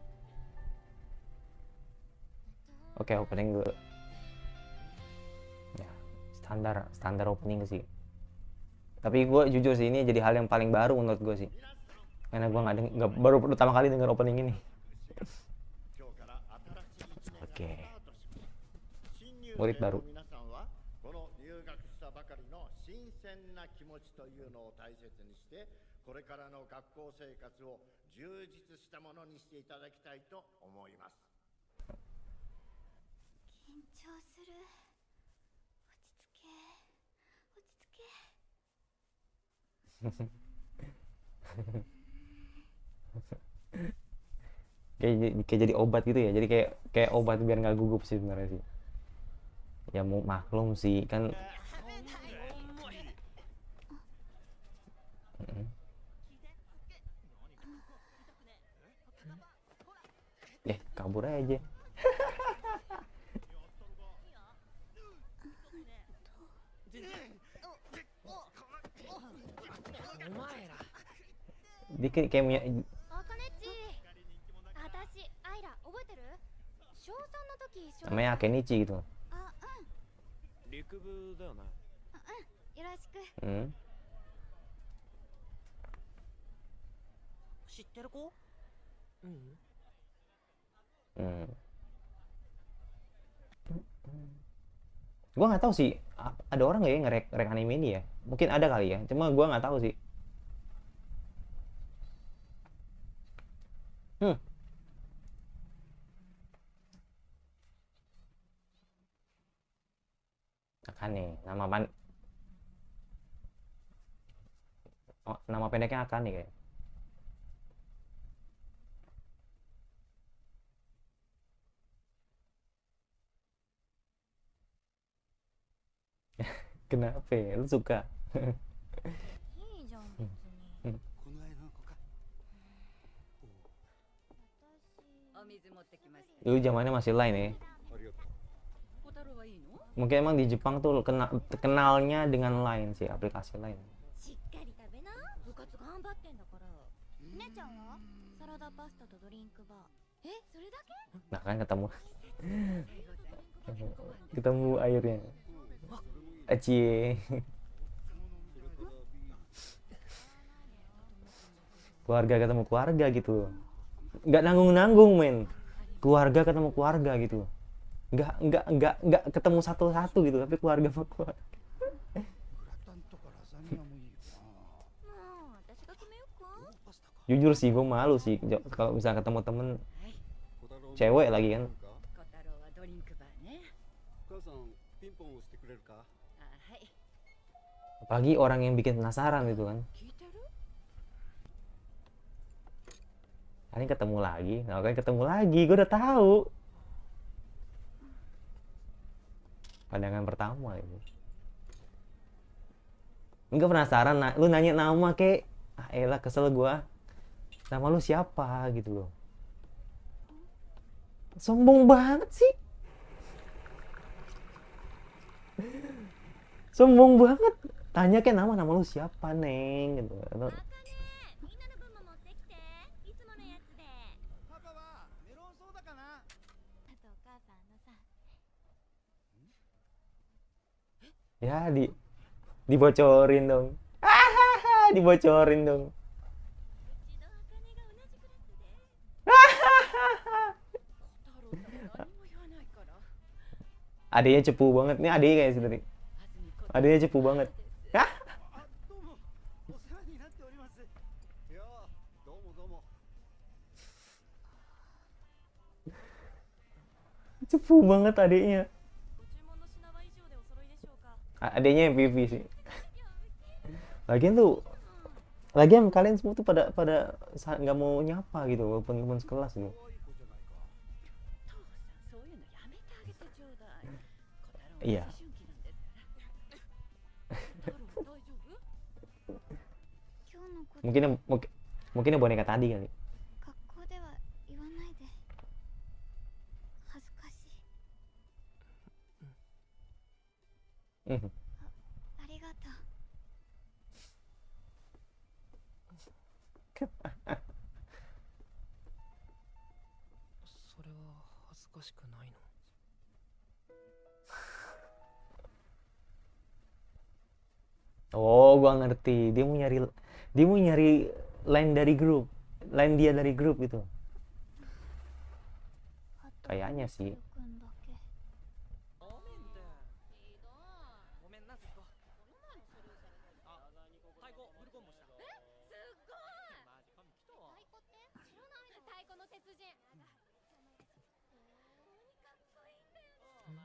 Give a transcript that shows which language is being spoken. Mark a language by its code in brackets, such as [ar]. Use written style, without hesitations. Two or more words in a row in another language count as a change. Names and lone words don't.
[id] Oke, opening dulu ya, standar standar opening sih. Tapi gue jujur sih, ini jadi hal yang paling baru menurut gue sih, karena gue nggak baru pertama kali denger opening ini. Oke, murid baru. [ja] これからの学校生活を充実したものにしていただきたいと思います。緊張する。落ち着け。 [id] Kayak jadi obat gitu ya, jadi kayak obat biar nggak gugup sih sebenarnya sih. Ya mau maklum sih kan. Kabur aja. Dia kayak punya namanya Akenichi gitu. Hmm. [ja] 知ってる子？うん。 Hmm. [id] Gua nggak tahu sih, ada orang nggak ya ngerek rek anime ini ya? Mungkin ada kali ya, cuma gua nggak tahu sih. Hmm, Akane, nama pendeknya Akane kayak. Kenapa ya? Lu suka? [ja] いいじゃん別に。 Hmm. この間の子か。お水持ってきました。 [id] Dulu zamannya masih Line ya. [ja] ありがとう。小太郎はいいの？ [id] Mungkin emang di Jepang tuh kenalnya dengan Line sih, aplikasi Line. [ja] しっかり食べな。部活頑張ってんだから。姉ちゃんはサラダパスタとドリンクバー。え、それだけ？ [id] Nah kan ketemu ketemu airnya. Acie. Keluarga ketemu keluarga gitu. Nggak nanggung-nanggung men. Keluarga ketemu keluarga gitu. Nggak ketemu satu-satu gitu, tapi keluarga sama keluarga. [ja] グラタンとかラザニアもいいよな。もう私が決めようか。パスタか。 [id] Jujur sih, gue malu sih kalau bisa ketemu temen 小太郎 cewek lagi kan. [ja] 小太郎はドリンクバーね。母さんピンポン押してくれるか。あ、はい。 [id] Apalagi orang yang bikin penasaran gitu kan. [ja] 聞いてる？ [id] Ini ketemu lagi, nah kan ketemu lagi, gue udah tahu. Pandangan pertama itu. Enggak penasaran, lu nanya nama kek. Ah elah kesel gue. Nama lu siapa gitu loh. Sombong banget sih. Sombong banget. Tanya kayak nama lu siapa, Neng gitu. [ja] あかね、みんなの分も持ってきて。いつものやつで。パパはメロンソーダかな。あとお母さんのさ。 [id] Ya dibocorin dong. Dibocorin dong. [ja] うちとあかねが同じクラスで。小太郎だ何も言わないから。 [id] Adanya cepu banget nih, adanya kayak sendiri. 安住小太郎 Adanya cepu banget. [ja] あ、どうも。お世話になっております。いやー、どうもどうも。 [id] Cepu banget adanya. [ja] ご注文の品は以上でお揃いでしょうか。 [id] Adanya yang pipi sih. Lagian kalian semua tuh pada nggak mau nyapa gitu, walaupun sekelas gitu. [ja] 可愛い子じゃないか。父さんそういうのやめてあげてちょうだい。小太郎いやは思春期なんですから。小太郎大丈夫？今日のこと [id] Mungkin yang boneka tadi kali. [ja] 学校では言わないで。恥ずかしい。 Mhm. ありがとう。それは恥ずかしくないの？ [id] Oh, gua ngerti. Dia mau nyari line dari grup. Line dia dari grup gitu. [ja] あと [id] Kayaknya sih. [ja] くんだけ。ごめんなすこ。あ、太鼓ブルコンもした。すっごい。マジ神来たわ。太鼓って知らないの？太鼓の鉄人。鬼かっこいいんだよね。